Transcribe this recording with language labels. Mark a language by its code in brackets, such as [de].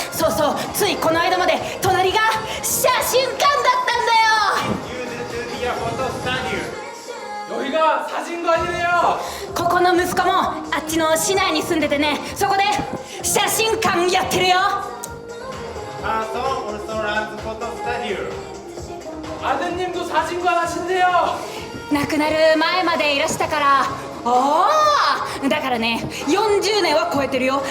[ja] そうそう、ついこの間まで隣が写真館だったんだよ。 [ko] 여기가 사진관이래요. [ja] ここの息子もあっちの市内に住んでてね、そこで写真館やってるよ。 [ko] 아드님도 사진관 하신대요. [ja] 亡くなる前までいらしたから。ああ、だからね、40年は超えてるよ。